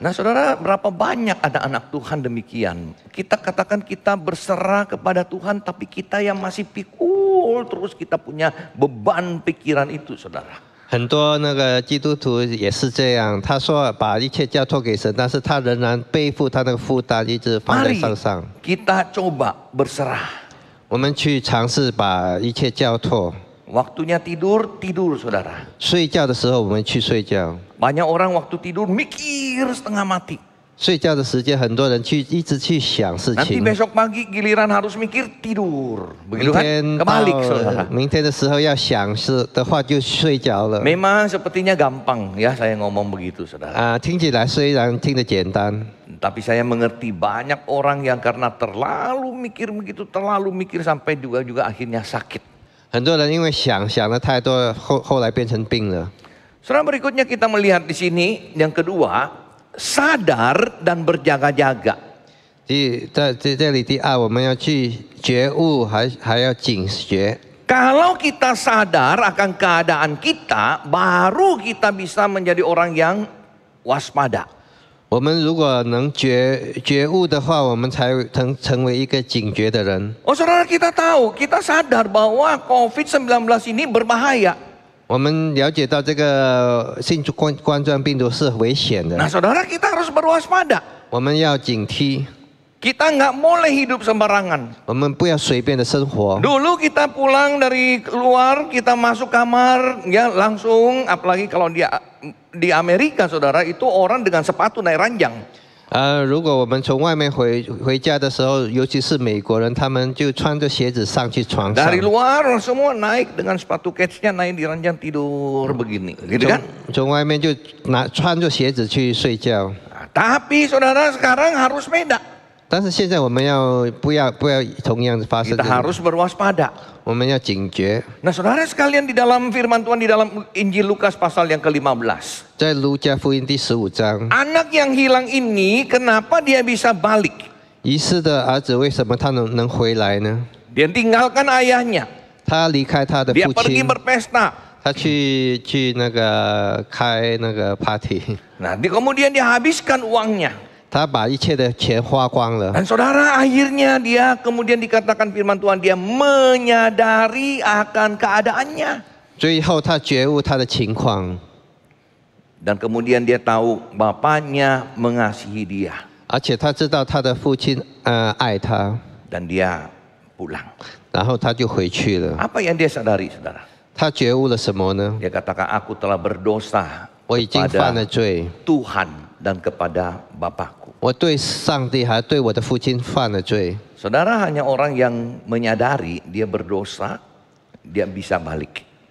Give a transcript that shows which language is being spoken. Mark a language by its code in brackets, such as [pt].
[id] Nah saudara, berapa banyak ada anak Tuhan demikian. Kita katakan kita berserah kepada Tuhan, tapi kita yang masih pikul terus kita punya beban pikiran itu saudara. [zh] 很多那个基督徒也是这样，他说把一切交托给神，但是他仍然背负他那个负担，一直放在 [id] Mari [zh] 身上。 [id] kita coba berserah. [zh] 我们去尝试把一切交托。 [id] waktunya tidur, tidur saudara. [zh] 睡觉的时候我们去睡觉， [id] Banyak orang waktu tidur mikir setengah mati. [zh] 睡觉的时间很多人一直去想事 [id] Nanti [zh] 情。 [id] besok pagi giliran harus mikir, tidur. Begitu kan? [zh] 天 [id] Kebalik saudara. [zh] 到明天的时候要想事的话就睡觉了。 [id] Memang sepertinya gampang ya saya ngomong begitu saudara. [zh] 听起来虽然听得简单， [id] Tapi saya mengerti banyak orang yang karena terlalu mikir begitu, terlalu mikir sampai juga akhirnya sakit. [zh] 很多人因为想的太多，后来变成病了。 [id] Saudara, berikutnya kita melihat di sini yang kedua, sadar dan berjaga-jaga. [zh] 在这里第二，我们要去觉悟，还要警觉。 [id] Kalau kita sadar akan keadaan kita, baru kita bisa menjadi orang yang waspada. [zh] 我们如果能觉悟的话，我们才能成为一个警觉的人。 [id] Oh saudara, kita tahu, kita sadar bahwa COVID-19 ini berbahaya. [zh] 我们了解到这个新冠状病毒是危险的， [id] Nah saudara, kita harus berwaspada. [zh] 我们要警惕， [id] Kita nggak boleh hidup sembarangan. [zh] 我们不要随便的生活。 [id] Dulu kita pulang dari luar, kita masuk kamar, ya langsung, apalagi kalau di Amerika saudara, itu orang dengan sepatu naik ranjang. [zh] 如果我们从外面回家的时候，尤其是美国人，他们就穿着鞋子上去床上。 [id] Dari luar semua naik dengan sepatu ketsnya naik di ranjang tidur begini, gitu kan? [zh] 从外面就穿着鞋子去睡觉。 [id] Nah, tapi saudara sekarang harus beda. [zh] 但是现在我们不要同样发生 [id] Kita harus berwaspada. [zh] 我们要警觉。 [id] Nah saudara sekalian, di dalam firman Tuhan di dalam Injil Lukas pasal yang ke-15. [zh] 在路加福音第15章， [id] Anak yang hilang ini kenapa dia bisa balik? [zh] 遗失的儿子为什么他能回来呢？ [id] Dia tinggalkan ayahnya. [zh] 他离开他的 [id] Dia [zh] 父 [id] pergi [zh] 亲， [id] berpesta. [zh] 他去那个开那个 party， [id] Nah, kemudian dia habiskan uangnya. [zh] 他把一切的钱花光了。 [id] Dan saudara, akhirnya dia kemudian dikatakan firman Tuhan, dia menyadari akan keadaannya. [zh] 最后他觉悟他的情况， [id] Dan kemudian dia tahu bapaknya mengasihi dia. [zh] 而且他知道他的父亲爱他， [id] Dan dia pulang. [zh] 然后他就回去了。 [id] Apa yang dia sadari saudara? [zh] 他觉悟了什么呢？ [id] Dia katakan, aku telah berdosa [zh] 我已经犯了 [id] kepada [zh] 罪， [id] Tuhan dan kepada Bapakku. [zh] 我对上帝还对我的父亲犯了罪。 [id] Saudara, hanya orang yang menyadari dia berdosa, dia bisa balik.